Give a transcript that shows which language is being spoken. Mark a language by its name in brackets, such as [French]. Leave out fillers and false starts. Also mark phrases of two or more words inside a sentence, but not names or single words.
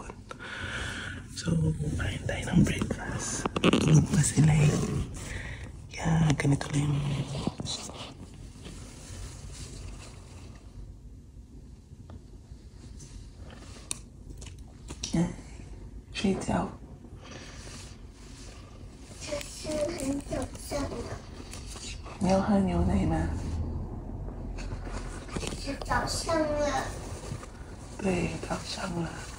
[Filipino] So, kain tayo ng breakfast. Tulog pa sila eh. Kaya ganito lang yung... Yan. [Chinese] 睡觉。就是很早上了，你要喝牛奶吗？是早上了，对，早上了。